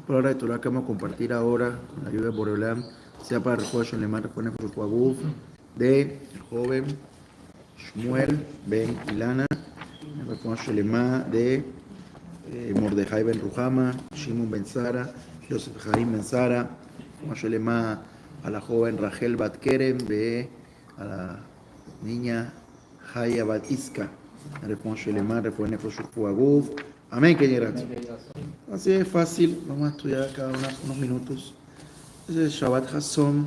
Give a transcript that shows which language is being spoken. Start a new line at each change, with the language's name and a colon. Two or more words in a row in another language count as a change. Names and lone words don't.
Spanish: palabras de Torah que vamos a compartir ahora con la ayuda de Boreolam, sea para el
Hebrew: רפואה שלמה, רפואת הגוף,
Spanish: de el joven Shmuel Ben Ilana, el
Hebrew: רפואה שלמה
Spanish: de Mordejai Ben Ruhama, Shimon Ben Sara, Yosef Haim Ben Sara,
Hebrew: רפואה שלמה
Spanish: a la joven Rachel Bat Kerem, a la niña Haya Bat Iska,
Hebrew: רפואה שלמה, רפואת נפש הגוף.
Spanish: Amén, que así es fácil. Vamos a estudiar cada unos minutos. Este es
Hebrew: שבת חזון.